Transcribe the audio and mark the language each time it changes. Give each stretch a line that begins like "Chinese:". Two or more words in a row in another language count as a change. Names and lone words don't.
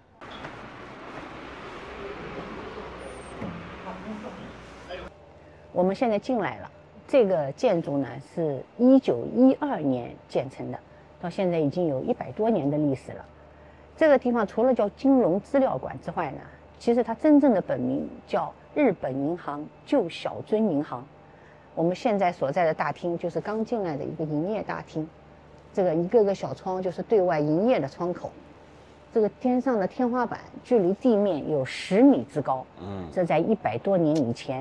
Chinese: 我们现在进来了，这个建筑呢是1912年建成的，到现在已经有100多年的历史了。这个地方除了叫金融資料館之外呢，其實它真正的本名叫日本銀行舊小樽銀行。我們現在所在的大廳就是剛進來的一個營業大廳，這個一個個小窗就是對外營業的窗口。這個天上的天花板距離地面有10米之高，這在100多年以前